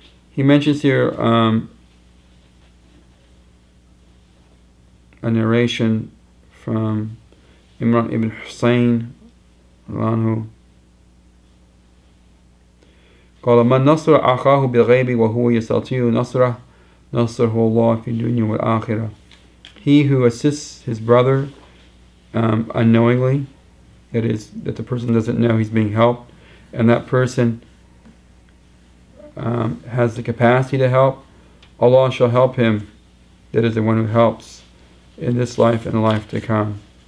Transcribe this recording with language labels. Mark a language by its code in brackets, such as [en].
[en] He mentions here a narration from Imran ibn Hussein anhu. [ar] قال من نصر أخاه بالغيب وهو يستطيع نصره نصره الله في الدنيا والآخرة. [en] He who assists his brother unknowingly, that is, that the person doesn't know he's being helped, and that person has the capacity to help, Allah shall help him, that is the one who helps, in this life and the life to come.